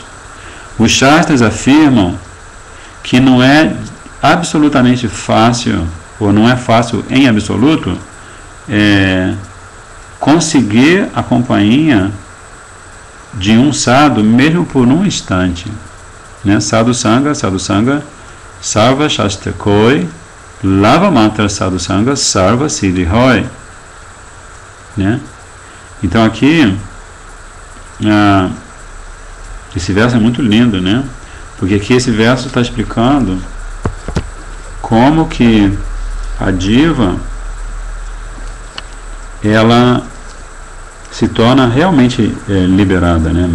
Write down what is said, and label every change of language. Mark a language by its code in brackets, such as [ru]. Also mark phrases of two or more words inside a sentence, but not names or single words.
[pt] Os Shastras afirmam que não é absolutamente fácil, ou não é fácil em absoluto, conseguir a companhia de um sadhu, mesmo por um instante, né? [bn] সাধু সঙ্গ, সর্ব শাস্ত্র কয়, লব মাত্র সাধু সঙ্গ, সর্ব সিদ্ধি হয়, [pt] né? Então aqui, esse verso é muito lindo, né? Porque aqui esse verso está explicando como que a diva, ela se torna realmente liberada, né?